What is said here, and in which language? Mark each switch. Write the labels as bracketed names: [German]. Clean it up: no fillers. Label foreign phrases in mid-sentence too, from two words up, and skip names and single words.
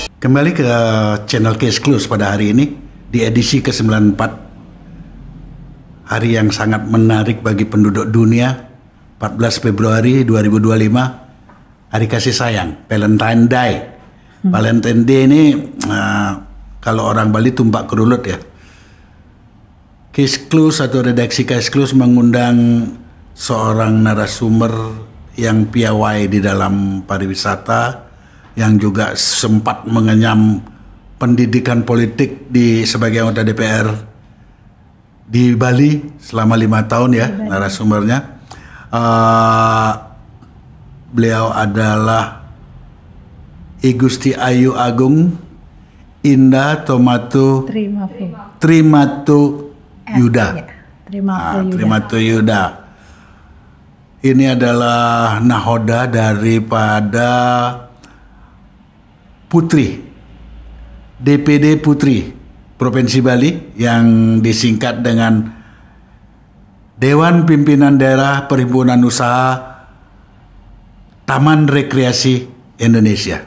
[Indonesian] Kembali ke channel Case Close pada hari ini di edisi ke-94. Hari yang sangat menarik bagi penduduk dunia, 14 Februari 2025, Hari Kasih Sayang, Valentine Day. Valentine Day ini kalau orang Bali tumpak kerulut ya. Case Close atau redaksi Case Close mengundang seorang narasumber yang piawai di dalam pariwisata, yang juga sempat mengenyam pendidikan politik sebagai anggota DPR di Bali selama 5 tahun ya, narasumbernya. Beliau adalah I Gusti Ayu Agung Indah Tomato Trimatu Yuda. Trimatu Yuda. Ini adalah nahoda daripada Putri, DPD Putri Provinsi Bali yang disingkat dengan Dewan Pimpinan Daerah Perhimpunan Usaha Taman Rekreasi Indonesia.